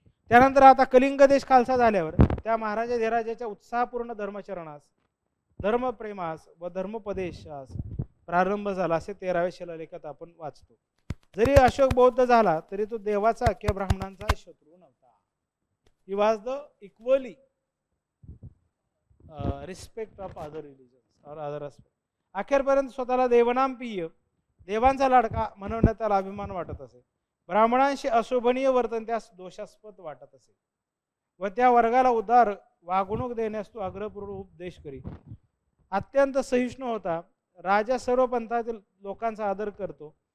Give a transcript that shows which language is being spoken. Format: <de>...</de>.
<mr>त्यानंतर आता कलिंग देश खालसा झाल्यावर त्या महाराजा धीराजाच्या उत्साहपूर्ण धर्मचरणास, धर्मप्रेमास व धर्मोपदेशास प्रारंभ झाला असे 13व्या शिलालेखात आपण वाचतो. जरी अशोक बौद्ध झाला तरी तो देवाचा किंवा ब्राह्मणांचा शत्रू नव्हता.</mr> <en>He was the equally respect of other religions और other aspect.</en> <mr>अखेरपर्यंत स्वतःला देवनामप्रिय, देवांचा लाडका म्हणवण्यात त्याला अभिमान वाटत असे. ब्राह्मणांशी अशोभनीय वर्तन त्यास दोषास्पद वाटत असे. व त्या वर्गाला उदार वागणूक देण्यास तो आग्रहपूर्वक उपदेश करी. अत्यंत सहिष्णू होता. राजा सर्व पंथातील लोकांचा आदर करतो.</mr>